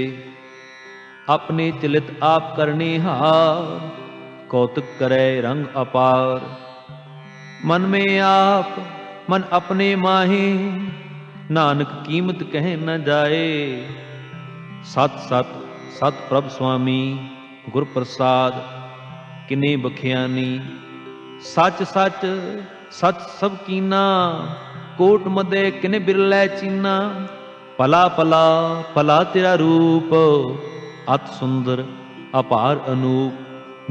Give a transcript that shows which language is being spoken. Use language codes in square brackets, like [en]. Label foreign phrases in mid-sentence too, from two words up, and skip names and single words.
[hi] अपने चलित आप करनिहार, कौतुक करे रंग अपार। मन में आप मन अपने माहे, नानक कीमत कह न जाए। सत सत सत प्रभ स्वामी, गुर प्रसाद किने बखियानी। सच सच सच सब कीना, कोट मदे किने बिरलै चीना। पला पला पला तेरा रूप, अत सुंदर अपार अनूप।